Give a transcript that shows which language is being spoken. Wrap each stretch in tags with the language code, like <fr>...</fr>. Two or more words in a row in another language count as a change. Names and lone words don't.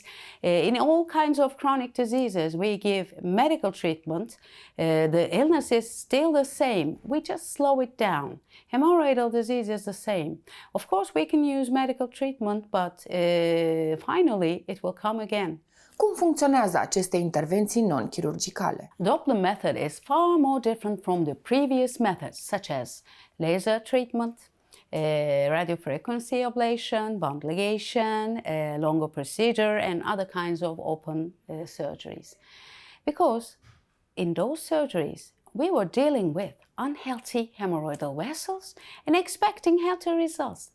<en>In all kinds of chronic diseases, we give medical treatment. The illness is still the same. We just slow it down. Hemorrhoidal disease is the same. Of course, we can use medical treatment, but finally, it will come again.</en> <ro>Cum funcționează aceste intervenții non-chirurgicale?</ro> <en>Doppler method is far more different from the previous methods, such as laser treatment, radiofrequency ablation, bond ligation, longer procedure, and other kinds of open surgeries. Because in those surgeries, we were dealing with unhealthy hemorrhoidal vessels and expecting healthy results.</en>